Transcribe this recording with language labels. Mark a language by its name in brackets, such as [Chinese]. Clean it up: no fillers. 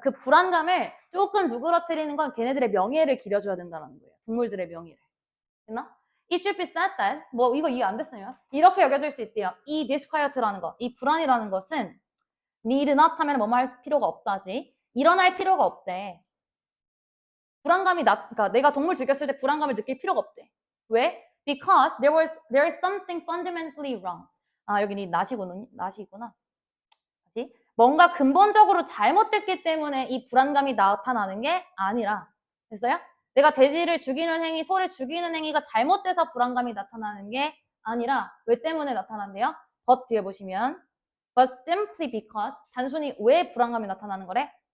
[Korean] 그 불안감을 조금 누그러뜨리는 건 걔네들의 명예를 기려줘야 된다는 거예요. 동물들의 명예를. 됐나? [English] It should be said that, [Korean] 뭐 이거 이해 안 됐으면 이렇게 여겨질 수 있대요. 이 disquiet라는 거, 이 불안이라는 것은 need not 하면 뭐뭐 할 필요가 없다지. 일어날 필요가 없대. 불안감이 그러니까 내가 동물 죽였을 때 불안감을 느낄 필요가 없대. 왜? [English] Because there is something fundamentally wrong. [Korean] 아, 여기 not이구나. 뭔가 근본적으로 잘못됐기 때문에 이 불안감이 나타나는 게 아니라, 됐어요? 내가 돼지를 죽이는 행위, 소를 죽이는 행위가 잘못돼서 불안감이 나타나는 게 아니라 왜 때문에 나타난대요? but 뒤에 보시면 [English] but simply because [Korean] 단순히 왜 불안감이 나타나는 거래?